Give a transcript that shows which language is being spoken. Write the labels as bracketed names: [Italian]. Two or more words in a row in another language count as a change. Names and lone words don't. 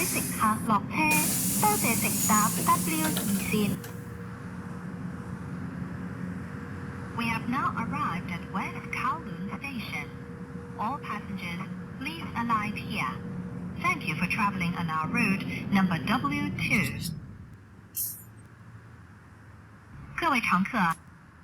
[Cantonese] 客落車，多謝乘搭 W2 線。 [English] We have now arrived at West Kowloon Station. All passengers, please alight here. Thank you for traveling on our route number W2. [Cantonese] 各位乘客。